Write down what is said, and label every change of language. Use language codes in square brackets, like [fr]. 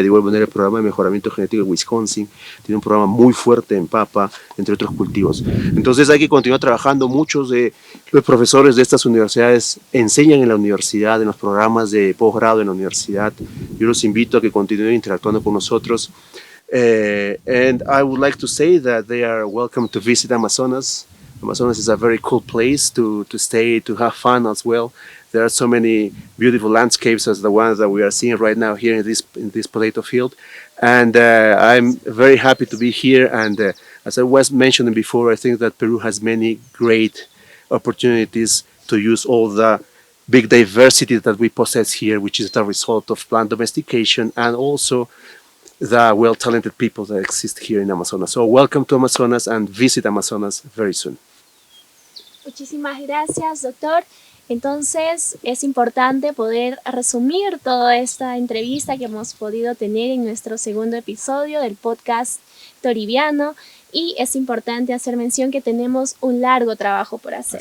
[es] De igual manera, el programa de mejoramiento genético de Wisconsin tiene un programa muy fuerte en papa, entre otros cultivos. Entonces hay que continuar trabajando. Muchos de los profesores de estas universidades enseñan en la universidad, en los programas de posgrado en la universidad. Yo los invito a que continúen interactuando con nosotros. [en] And I would like to say that they are welcome to visit Amazonas. Amazonas is a very cool place to stay, to have fun as well. There are so many beautiful landscapes as the ones that we are seeing right now here in this potato field. And I'm very happy to be here. And as I was mentioning before, I think that Peru has many great opportunities to use all the big diversity that we possess here, which is the result of plant domestication and also the well-talented people that exist here in Amazonas. So welcome to Amazonas and visit Amazonas very soon. [es] Muchísimas gracias, doctor. Entonces, es importante poder resumir toda esta entrevista que hemos podido tener en nuestro segundo episodio del podcast Toribiano, y es importante hacer mención que tenemos un largo trabajo por hacer.